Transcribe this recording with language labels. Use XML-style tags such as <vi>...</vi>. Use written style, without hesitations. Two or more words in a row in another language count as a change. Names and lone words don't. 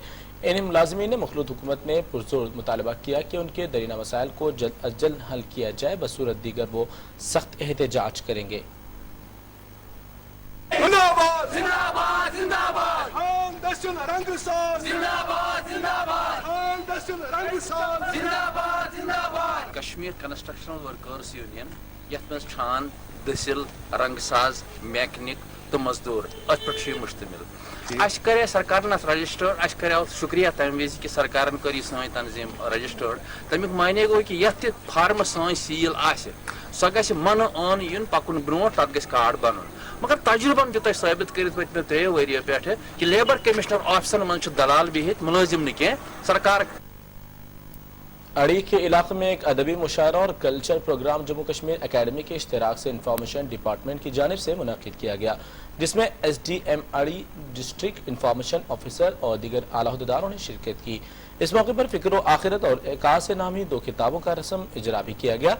<ur>ان ملازمین نے مخلوط حکومت نے پرزور مطالبہ کیا کہ ان کے درینہ مسائل کو جلد از جلد حل کیا جائے، بصورت دیگر وہ سخت احتجاج کریں گے. دشن رنگ ساز زندہ باد دشن رنگ ساز زندہ باد</ur> <ks>کشمیر کنسٹرکشنل ورکرز یونین یتھ مز چھان دسل رنگ ساز میکنک تو مزدور ات پہ مشتمل اس کرے سرکار رجسٹرڈ اس کرو شکریہ تمہ وز کہ سرکار کر یہ سن تنظیم رجسٹرڈ تمیک معنی گو کہ یتھ تہ فارم سن سیل آسہ سہ گژھِ من اون یُن پکن برونٛٹھ تتھ گژھِ کارڈ بنن مگر تجربن دیُت اسہِ ثٲبت کٔرِتھ پٔتمہِ 3 ؤرۍیو پٮ۪ٹھٕ کہ</ks> <en>labour commissioner</en> <ks>آفسن منٛز چھُ دلال بِہِتھ ملٲزم نہٕ کینٛہہ سرکار</ks> <ur>اڑی کے علاقے میں ایک ادبی مشاعرہ اور</ur> <en>culture programme</en> <ur>جموں کشمیر اکیڈمی کے اشتراک سے</ur> <en>information department</en> <ur>کی جانب سے منعقد کیا گیا جس میں ایس ڈی ایم اڑی</ur> <en>district information officer</en> <ur>اور دیگر اعلیٰ عہدیداروں نے شرکت کی. اس موقع پر فکر و آخرت اور عکاس نامی 2 کتابوں کا رسم اجرا بھی کیا گیا.</ur>